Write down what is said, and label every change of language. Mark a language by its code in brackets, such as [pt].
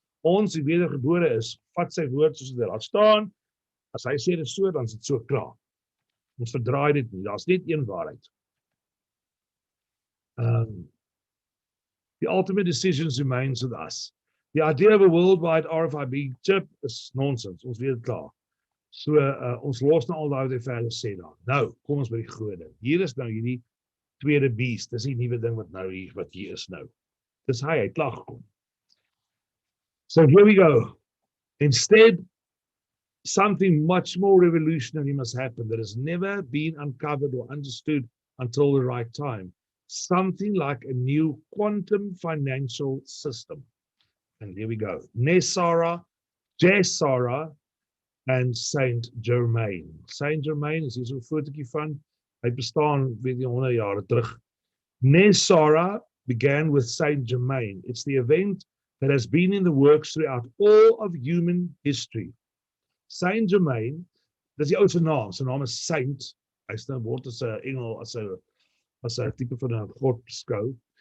[af] Ons die wedergebore is, vat sy woord soos dit daar staan, as hy sê dit so, dan is dit so klaar. Ons verdraai dit nie, daar is net een waarheid. [en] The ultimate decisions remains with us. The idea of a worldwide RFID chip is nonsense, [af] ons weet dit klaar. So, ons los nou al daai wat hy verder sê daar. Nou, kom ons by die groot ding. Hier is nou hierdie tweede beast, dis die nuwe ding wat hier is nou. Dis hy het klaar gekom. [en] So here we go. Instead, something much more revolutionary must happen that has never been uncovered or understood until the right time. Something like a new quantum financial system. And here we go. Jesara [af] and Saint Germain. Saint Germain is hier so 'n fotootjie van. Hy bestaan weet jy 100 jare terug. [en] Nesara began with Saint Germain. It's the event that has been in the works throughout all of human history. [af] Saint Germain, dis die ou se naam. Sy naam is Saint. Hy word as 'n engel, as 'n tipe van 'n god beskou.